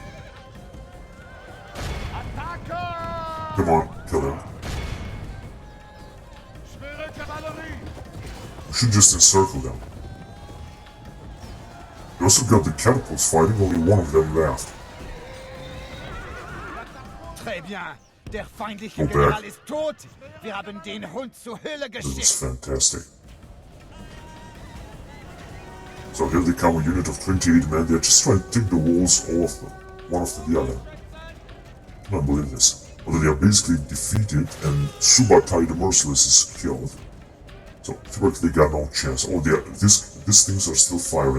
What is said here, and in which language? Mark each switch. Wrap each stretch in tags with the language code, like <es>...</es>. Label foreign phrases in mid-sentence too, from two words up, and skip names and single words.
<en>Come on, kill him. We should just encircle them. We also got the catapults fighting, only one of them left.</en> <fr>Très bien.</fr> <de>Der feindliche General ist tot. Wir haben den Hund zur Hölle</de> <en>This is</en> <de>geschickt.</de> <en>fantastic. So here they come, a unit of 28 men. They're just trying to take the walls, all of them, one after the other. I can't believe this. Although they are basically defeated, and Subatai the Merciless is killed. So theoretically they got no chance. Oh, these things are still firing.</en>